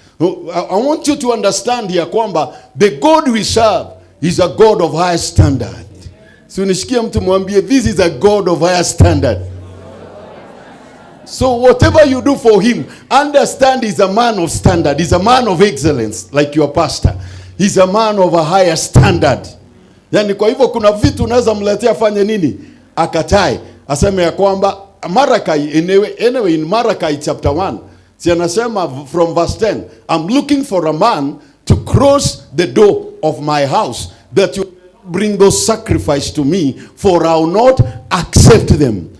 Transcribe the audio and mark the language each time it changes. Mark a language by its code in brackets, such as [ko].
[en] I want you to understand here [sw] kwamba [en] the God we serve is a God of higher standard. So [sw] nishikia mtu mwambie, [en] this is a God of higher standard. So whatever you do for him, understand he's a man of standard. He's a man of excellence, like your pastor. He's a man of a higher standard. [sw] Yani kwa hivyo kuna vitu unaweza mletea fanye nini? Akatai. Aseme ya kwamba [en] Malachi, anyway in Malachi chapter 1, [sw] si anasema [en] from verse 10, I'm looking for a man to cross the door of my house, that you bring those sacrifice to me, for I will not accept them.